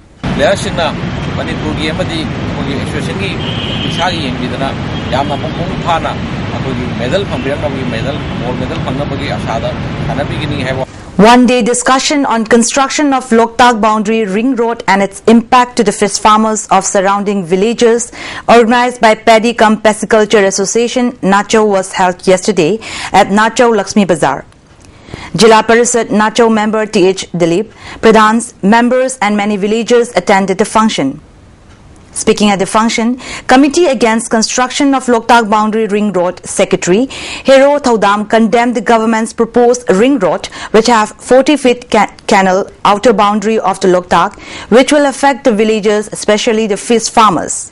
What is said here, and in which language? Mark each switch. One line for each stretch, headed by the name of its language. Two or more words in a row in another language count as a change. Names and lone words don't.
English: One-day discussion on construction of Loktak Boundary Ring Road and its impact to the fish farmers of surrounding villages, organized by Paddy Cum Pisciculture Association, Nachau, was held yesterday at Nachau Lakshmi Bazar. Jila Parishad Nachau member T.H. Dilip, Pradhans, members and many villagers attended the function. Speaking at the function, Committee Against Construction of Loktak Boundary Ring Road Secretary Hero Thaudam condemned the government's proposed ring road, which have 40-feet canal outer boundary of the Loktak, which will affect the villagers, especially the fish farmers.